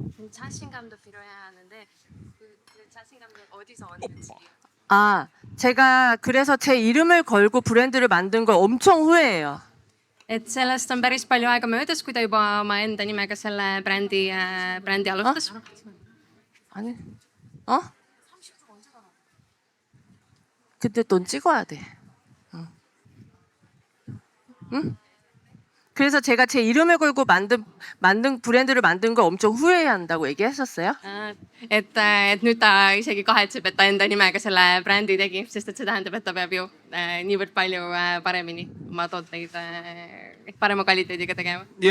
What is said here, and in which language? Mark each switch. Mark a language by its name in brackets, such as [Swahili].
[Korean] 자신감도 필요해야 하는데 그 자신감이 어디서 얻는지. 제가 그래서 제 이름을 걸고 브랜드를 만든 걸 엄청 후회해요. [Estonian] Et sellest on päris palju aega möödas, kui ta juba oma enda nimega selle brändi alustas. [Korean] 아니, 근데 넌 찍어야 돼. 응? 그래서 제가 제 이름을 걸고 만든 브랜드를 만든 걸 엄청 후회해야 한다고 얘기했었어요. [Estonian] Et nüüd ta isegi kahetseb, et ta enda nimega selle brändi tegi, sest et see tähendab, et ta peab ju niivõrd palju paremini oma tooteid parema kvaliteediga tegema.